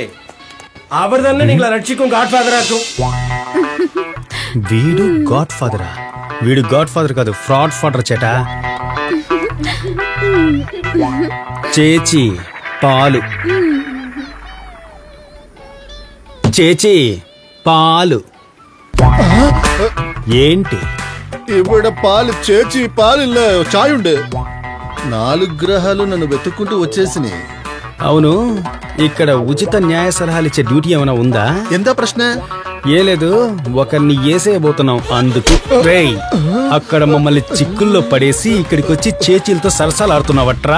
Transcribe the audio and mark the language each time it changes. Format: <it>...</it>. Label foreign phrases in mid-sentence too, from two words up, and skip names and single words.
<ml>അവർ തന്നെ നിങ്ങളെ രക്ഷിക്കും, ഗാഡ് ഫാദർ ആക്കും.</ml> <te>వీడు గాడ్ ఫాదరా? వీడు గాడ్ ఫాదర్ కాదు, ఫ్రాడ్ ఫాదర్ చేటా. చేచి పాలు, చేచి పాలు. ఏంటి</te> <ml>ഇവിടെ പാല് ചേച്ചി പാലില്ല,</ml> <te>చాయ్ ఉండే. 4 గ్రహాలు నన్ను వెతుక్కుంటూ వచ్చేసినాయి. అవును, ఇక్కడ ఉచిత న్యాయ సలహాలు ఇచ్చే డ్యూటీ ఏమైనా ఉందా? ఎంత ప్రశ్న? ఏ లేదు, ఒకరిని ఏసేయబోతున్నాం అందుకు. రేయ్, అక్కడ మమ్మల్ని చిక్కుల్లో పడేసి ఇక్కడికి వచ్చి చేచీలతో సరసాలాడుతున్నావట్రా?</te>